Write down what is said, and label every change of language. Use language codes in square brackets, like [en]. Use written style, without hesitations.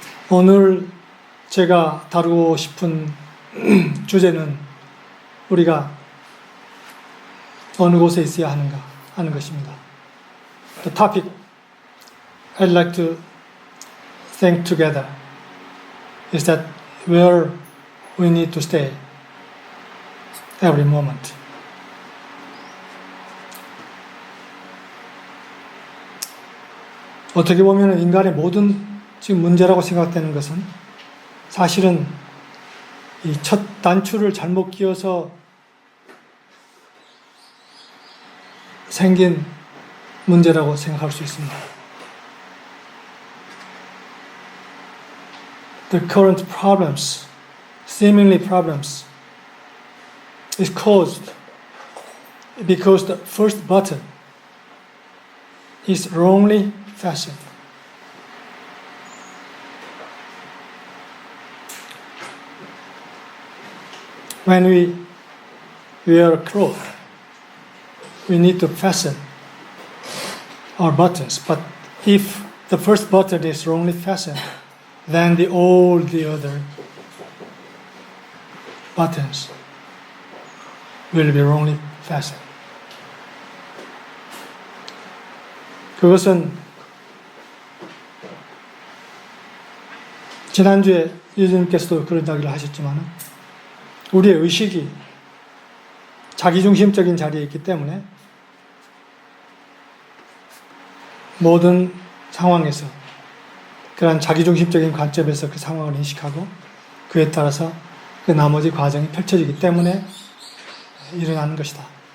[ko] 오늘 제가 다루고 싶은 주제는 우리가 어느 곳에 있어야 하는가 하는 것입니다. [en] The topic I'd like to think together is that where we need to stay every moment. [ko] 어떻게 보면 인간의 모든 지금 문제라고 생각되는 것은 사실은 이 첫 단추를 잘못 끼워서 생긴 문제라고 생각할 수 있습니다. [en] The current problems, seemingly problems, is caused because the first button is wrongly fastened. When we wear clothes, we need to fasten our buttons. But if the first button is wrongly fastened, then all the other buttons will be wrongly fastened. [ko] 그것은 지난주에 유진님께서도 그런 이야기를 하셨지만 우리의 의식이 자기중심적인 자리에 있기 때문에 모든 상황에서 그런 자기중심적인 관점에서 그 상황을 인식하고 그에 따라서 그 나머지 과정이 펼쳐지기 때문에 일어나는 것이다.